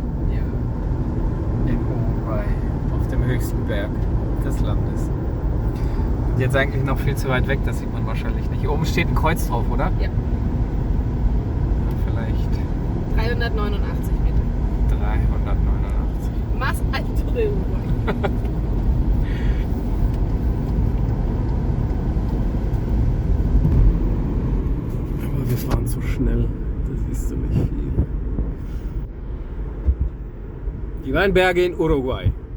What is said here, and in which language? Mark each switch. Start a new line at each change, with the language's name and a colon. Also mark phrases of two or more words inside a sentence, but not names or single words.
German: Ja. In Uruguay, auf dem höchsten Berg des Landes. Und jetzt eigentlich noch viel zu weit weg, das sieht man wahrscheinlich nicht. Hier oben steht ein Kreuz drauf, oder? Ja. Vielleicht 389 Meter. 389.
Spanish: Más alto de Uruguay.
German: Aber wir fahren zu schnell, das siehst du nicht viel. Die Weinberge in Uruguay.